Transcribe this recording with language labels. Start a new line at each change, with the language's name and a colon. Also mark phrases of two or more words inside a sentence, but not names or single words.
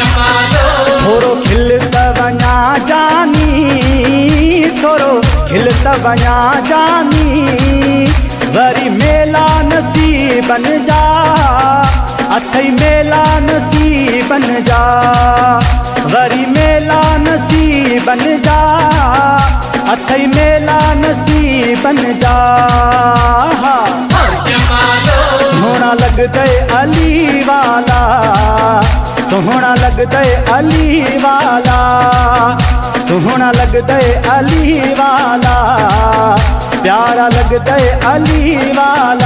Sindhi: थोरो खिल त वञा जानी, थोरो खिल त वञा जानी, वरी मेला नसीबन जा, अथई मेला नसीबन जा, वरी मेला नसीबन जा, अथई मेला नसीबन जा।
Punjabi: سوہنا لگدے علی والا، سوہنا لگدے علی والا، سوہنا لگدے علی والا، پیارا لگدے علی والا.